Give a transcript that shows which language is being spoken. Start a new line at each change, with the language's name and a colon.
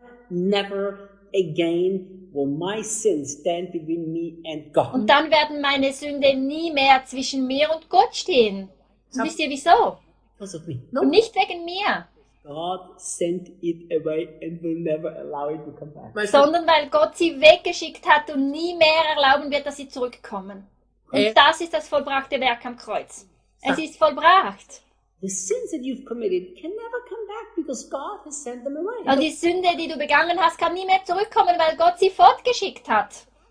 English: Never again will my sins stand between me and God.
German: Und dann werden meine Sünde nie mehr zwischen mir und Gott stehen. Und wisst ihr wieso?
English: Because of me.
German: No. Und nicht wegen mir.
English: God sent it away and will never allow it to come back.
German: Sondern weil Gott sie weggeschickt hat und nie mehr erlauben wird, dass sie zurückkommen. Und das ist das vollbrachte Werk am Kreuz. Es ist vollbracht.
English: The sins that you've committed can never come back because God has sent them away.
German: Und die Sünde, die du begangen hast, kann nie mehr zurückkommen, weil Gott sie fortgeschickt hat.